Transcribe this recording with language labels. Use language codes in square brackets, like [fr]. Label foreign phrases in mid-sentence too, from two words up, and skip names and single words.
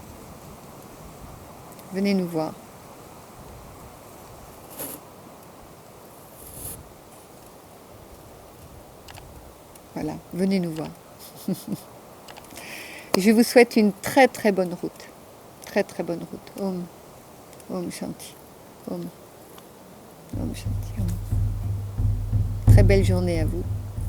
[fr] Venez nous voir. Voilà, venez nous voir. Je vous souhaite une très très bonne route. Très très bonne route. [sa] Om. Om Shanti. Om. Om Shanti. Om. [fr] Très belle journée à vous.